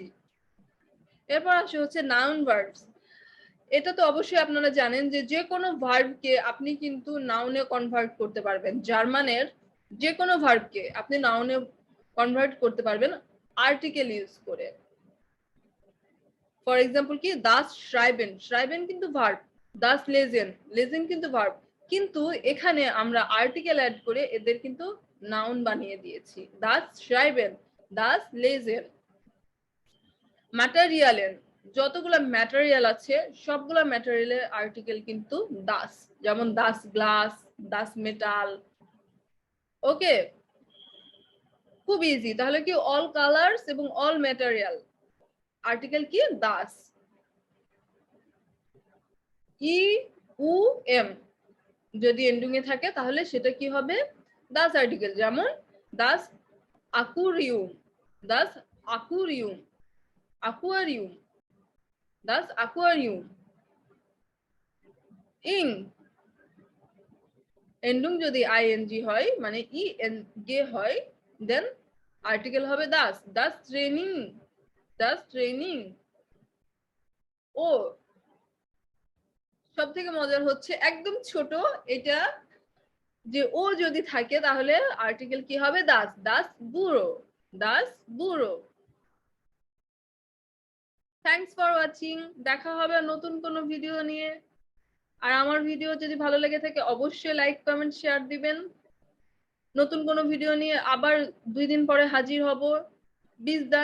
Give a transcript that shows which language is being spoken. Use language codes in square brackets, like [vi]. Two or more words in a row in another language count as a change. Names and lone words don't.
[bn] এরপর আসে হচ্ছে [en] noun verbs. [bn] এটা তো অবশ্যই আপনারা জানেন যে যে কোনো ভার্বকে আপনি কিন্তু নাউনে কনভার্ট করতে পারবেন। জার্মানের যে কোনো ভার্বকে আপনি নাউনে কনভার্ট করতে পারবেন আর্টিকেল ইউজ করে। [en] for example [bn] কি [de] das schreiben, [bn] schreiben কিন্তু ভার্ব, [de] das lesen, [bn] lesen কিন্তু ভার্ব, কিন্তু এখানে আমরা আর্টিকেল অ্যাড করে এদের কিন্তু নাউন বানিয়ে দিয়েছি। [de] das schreiben, das lesen। [bn] ম্যাটেরিয়ালের যতগুলা ম্যাটেরিয়াল আছে সবগুলা ম্যাটেরিয়ালের আর্টিকেল কিন্তু das, যেমন das গ্লাস, das মেটাল। ওকে, খুব ইজি। তাহলে কি [en] all colors [bn] এবং [en] all material [bn] আর্টিকেল কি das। ই উ এম যদি এন্ডিং এ থাকে তাহলে সেটা কি হবে das আর্টিকেল, যেমন [de] das aquarium, das aquarium, aquarium, das aquarium। [bn] ইং এন্ডিং যদি আইএনজি হয় মানে ই এন গে হয় দেন আর্টিকেল হবে das, [en] das training, das training। [bn] ও সব থেকে মজার হচ্ছে একদম ছোট এটা, যে ও যদি থাকে তাহলে আর্টিকেল কি হবে das, [de] das Büro, das Büro। [en] thanks for watching, [bn] দেখা হবে নতুন কোনো ভিডিও নিয়ে। আর আমার ভিডিও যদি ভালো লেগে থাকে অবশ্যই [en] like comment share [bn] দিবেন। নতুন কোনো ভিডিও নিয়ে আবার 2 দিন পরে হাজির হব।